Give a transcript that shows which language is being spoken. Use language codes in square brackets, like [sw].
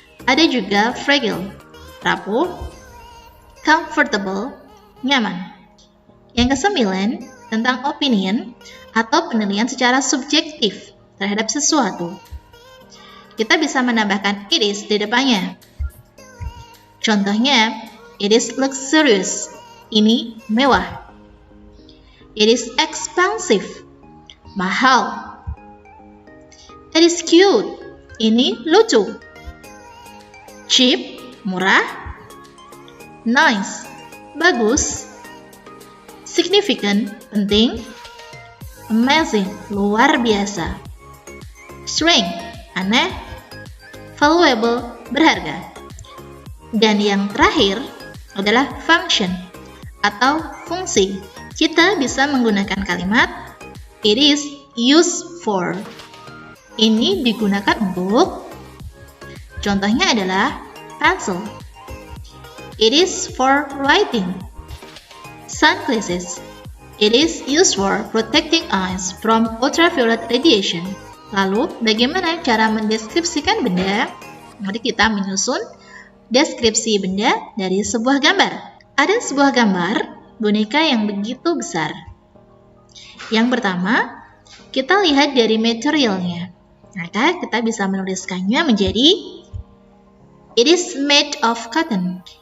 [id] Ada juga fragile, rapuh, comfortable, nyaman. Yang kesembilan, tentang opinion atau penilaian secara subjektif terhadap sesuatu. Kita bisa menambahkan [en] it is [id] di depannya. Contohnya, [en] it is luxurious. [id] Ini mewah. [en] It is expensive. Mahal. It is cute. [id] Ini lucu. [en] Cheap. Murah. Nice. Bagus. Significant. Penting. Amazing. [id] Luar biasa. Strange. Aneh. Valuable. Berharga. Dan yang terakhir adalah function atau fungsi. Kita bisa menggunakan kalimat [en] it is used for. [id] Ini digunakan untuk, contohnya adalah pencil. [en] It is for writing. Sunglasses. It is used for protecting eyes from ultraviolet radiation. [id] Lalu, bagaimana cara mendeskripsikan benda? Mari kita menyusun deskripsi benda dari sebuah gambar. Ada sebuah gambar boneka yang begitu besar. Yang pertama, kita lihat dari materialnya. Maka kita bisa menuliskannya menjadi [en] it is made of cotton.